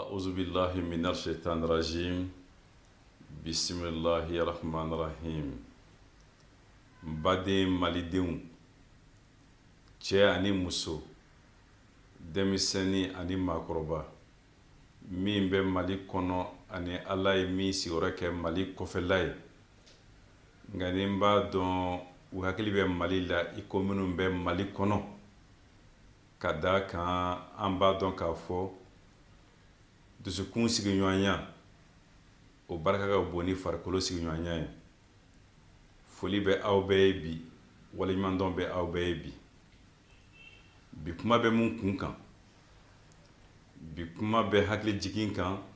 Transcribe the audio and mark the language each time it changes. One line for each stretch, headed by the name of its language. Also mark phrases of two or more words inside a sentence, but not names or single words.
Arabic: أعوذ بالله من الشيطان الرجيم بسم الله الرحمن الرحيم
Bambara: Baden malidenw cɛ ani muso denmisɛnnin ani maakɔrɔba min bɛ Mali kɔnɔ ani Ala ye min sigiyɔrɔ kɛ Mali kɔfɛla ye nka ni n b'a dɔn u hakili bɛ Mali la i ko minnu bɛ Mali kɔnɔ ka da kan an b'a dɔn k'a fɔ dusukun sigiɲɔgɔnya o barika ka bon ni farikolo sigiɲɔgɔnya ye foli bɛ aw bɛɛ ye bi waleɲumandɔn bɛ aw bɛɛ ye bi kuma bɛ mun kun kan bi kuma bɛ hakili jigin kan